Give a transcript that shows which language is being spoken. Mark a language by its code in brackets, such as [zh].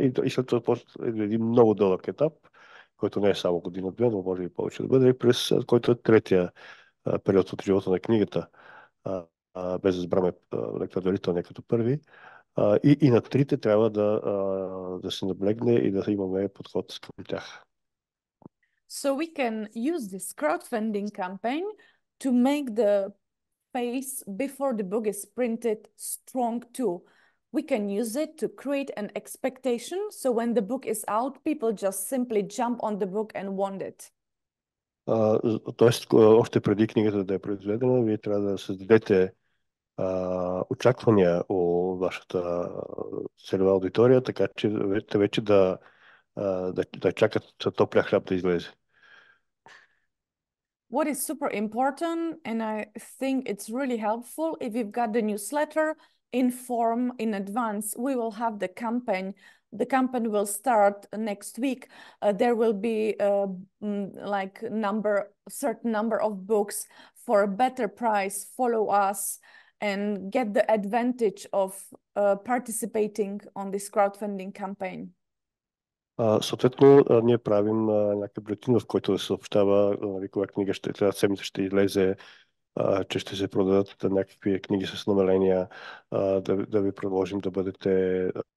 [bg] И след това е един много дълъг етап, който не е само година-две, но може и повече да бъде, през който е третия период от живота на книгата, без да забравяме предварителния като първи. И на трите трябва да се наблегне и да имаме подход към тях. [en] So we can use this crowdfunding campaign to make the phase before the book is printed strong too. We can use it to create an expectation, so when the book is out, people just simply jump on the book and want it. [bg] Тоест, още преди книгата да е произведена, вие трябва да създадете очаквания у вашата целева аудитория, така че вече да чакат топлия хляб да излезе. [en] What is super important, and I think it's really helpful, if you've got the newsletter, inform in advance. We will have the campaign. The campaign will start next week. There will be like certain number of books for a better price. Follow us and get the advantage of participating on this crowdfunding campaign. [bg] Съответно, ние правим някакъв бюлетин, в който да се съобщава коя книга трябва седмица ще излезе, че ще се продадат някакви книги с намаления, да ви предложим да бъдете